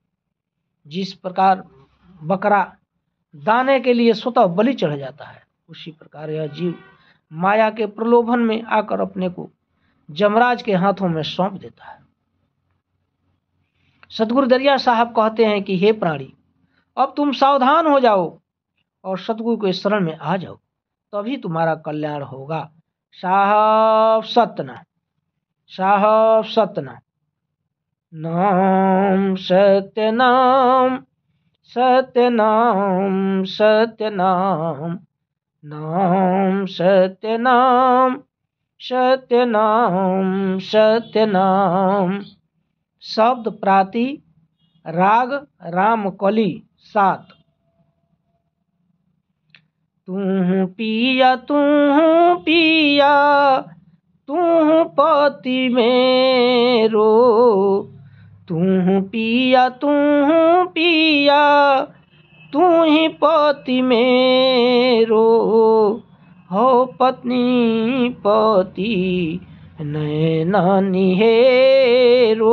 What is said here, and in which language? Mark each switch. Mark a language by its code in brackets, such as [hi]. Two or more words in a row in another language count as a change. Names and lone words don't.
[hi] जिस प्रकार बकरा दाने के लिए स्वतः बलि चढ़ जाता है, उसी प्रकार यह जीव माया के प्रलोभन में आकर अपने को जमराज के हाथों में सौंप देता है। सतगुरु दरिया साहब कहते हैं कि हे प्राणी, अब तुम सावधान हो जाओ और सतगुरु के शरण में आ जाओ, तभी तुम्हारा कल्याण होगा। साहब सतना, साहब सतना। नाम सत्य नाम, सत्य नाम, सत्य नाम, नाम सत्य नाम, सत्य नाम, सत्य नाम। शब्द प्राति राग रामकली 7। तू पिया तू पिया तू पति मेरो, तू पिया तू पिया तू ही पति मेरो, हो पत्नी पति नैन निहेरो।